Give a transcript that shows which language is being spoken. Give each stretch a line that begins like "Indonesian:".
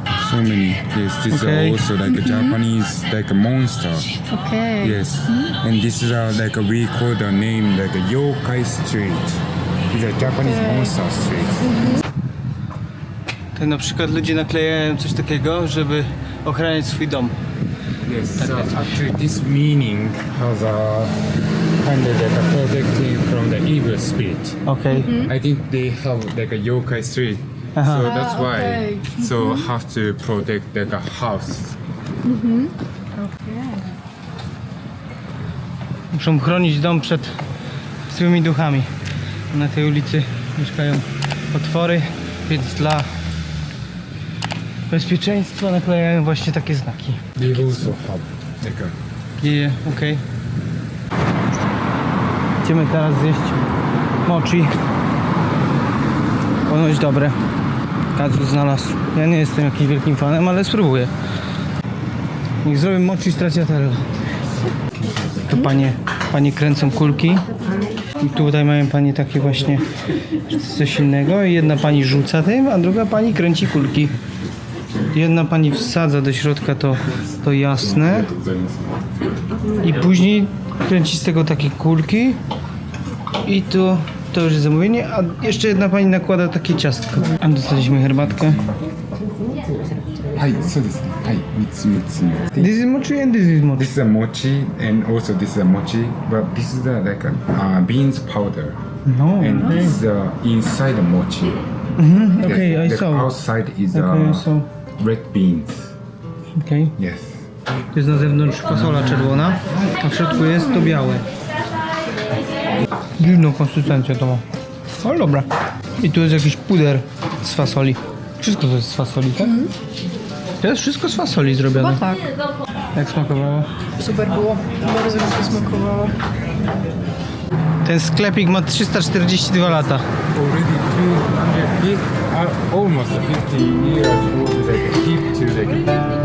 English: So many. Yes, this Okay. is also like a Japanese like a monster. Okay. Yes, and this is like we call the name like a yokai street. It's a Japanese monster street.
Polish: To na przykład ludzie naklejają coś takiego, żeby ochraniać swój dom.
English: Yes. So actually, this meaning has a kind of like a protecting from the evil spirit.
Polish: Okej.
English: I think they have like a yokai street. Aha. So that's why. okay. So have to protect like a house.
Polish: Muszą chronić dom przed złymi duchami. Na tej ulicy mieszkają potwory, więc dla bezpieczeństwa naklejają właśnie takie znaki.
English: They also have like a
Polish: Okej. Idziemy teraz zjeść mochi. Ponoć dobre. Kazu znalazł. Ja nie jestem jakimś wielkim fanem, ale spróbuję. Niech zrobię mochi stracciatella. Tu panie kręcą kulki. I tutaj mają panie takie właśnie coś innego. I jedna pani rzuca tym, a druga pani kręci kulki. Jedna pani wsadza do środka to jasne. I później kręci z tego takie kulki. I to już jest zamówienie, a jeszcze jedna pani nakłada takie ciastko. Dostaliśmy herbatkę.
English: Hi, so this. Hi, mitsu. This is mochi and this is mochi. This is a mochi, and also this is a mochi, but this is like a beans powder, No. and this is inside the mochi. Okay, I the saw. outside is Okay, I saw. red beans. Okay. Yes.
Polish: To jest na zewnątrz fasola czerwona, a w środku jest to białe. Dziwną konsystencję to ma. Ale dobra. I tu jest jakiś puder z fasoli. Wszystko to jest z fasoli, tak? To jest wszystko z fasoli zrobione. Chyba tak. Jak smakowało? Super było. Bardzo mi się smakowało. Ten sklepik ma 342 lata.
English: Already 250, almost 50 years old, like keep to like kind of.